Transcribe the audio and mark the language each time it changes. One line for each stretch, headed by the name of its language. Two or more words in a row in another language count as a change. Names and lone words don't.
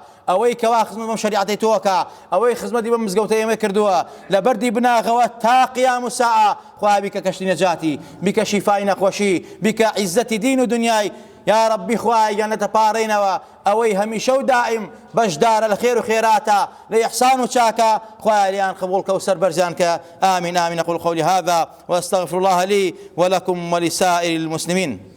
Central Kurdish: ئەوەی کەوا خزمەت بەم شریعەتەی تۆکە، ئەوەی خزمەتی بەم مزگەوتەی ئێمە کردووە لە بەردی بناغەوە تا قیام و ساعە، خوای بیکە کەشتی نەجاتی، بیکە شیفای نەخۆشی، بیکە عیزەتی دین و دنیای. یا ربی خوای گەنەتە پاڕێنەوە ئەوەی هەمیشە و دائم بەشدارە لە خێر و خێراتە لە ئیحسان و چاکە، خوای لیان قبولکە و سەربەرزیان کە. آمین آمین.
Arabic: أقول قولي هذا وأستغفر الله لي ولكم ولسائر المسلمين.